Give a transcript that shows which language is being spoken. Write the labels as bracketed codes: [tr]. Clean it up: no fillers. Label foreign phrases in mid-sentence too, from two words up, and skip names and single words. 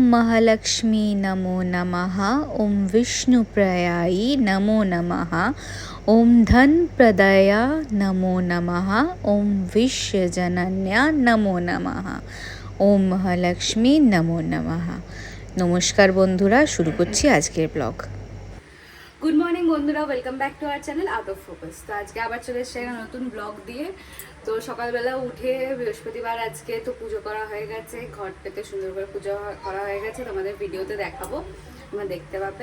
[sa] महालक्ष्मी नमो नमः। ओम विष्णुप्रियायै नमो नमः। ओम धनप्रदाया नमो नमः। ओम विश्वजनन्या नमो नमः। ओम महालक्ष्मी नमो नमः। [bn] নমস্কার বন্ধুরা, শুরু করছি আজকের ব্লগ। [en] Good morning বন্ধুরা, welcome back to our channel Out of Focus। [bn] তো আজকে আবার চলে এসেছে একটা নতুন ব্লগ দিয়ে। তো সকালবেলা উঠে বৃহস্পতিবার আজকে তো পুজো করা হয়ে গেছে, ঘরটাতে সুন্দর করে পুজো করা হয়ে গেছে, তোমাদের ভিডিওতে দেখাবো, তোমরা দেখতে পাবে।